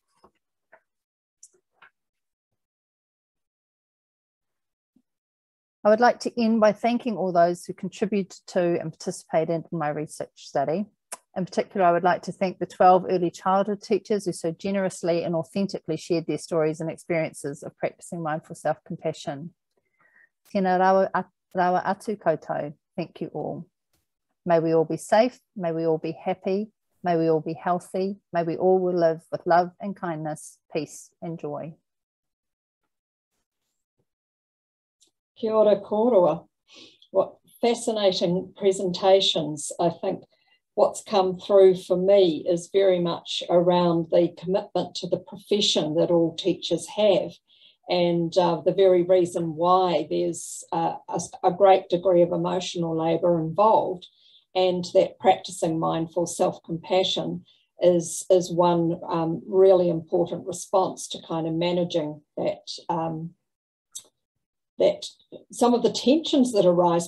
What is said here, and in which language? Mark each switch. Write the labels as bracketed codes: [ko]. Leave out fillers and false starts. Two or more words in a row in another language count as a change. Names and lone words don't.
[en] I would like to end by thanking all those who contributed to and participated in my research study. In particular, I would like to thank the 12 early childhood teachers who so generously and authentically shared their stories and experiences of practicing mindful self-compassion. [mi] Tēnā rawa atu koutou. [en] Thank you all. May we all be safe, may we all be happy, May we all be healthy. May we all live with love and kindness, peace and joy. [mi] Kia ora kōrua. [en] What fascinating presentations. I think what's come through for me is very much around the commitment to the profession that all teachers have, and the very reason why there's a great degree of emotional labour involved, and that practicing mindful self-compassion is one really important response to kind of managing that that some of the tensions that arise.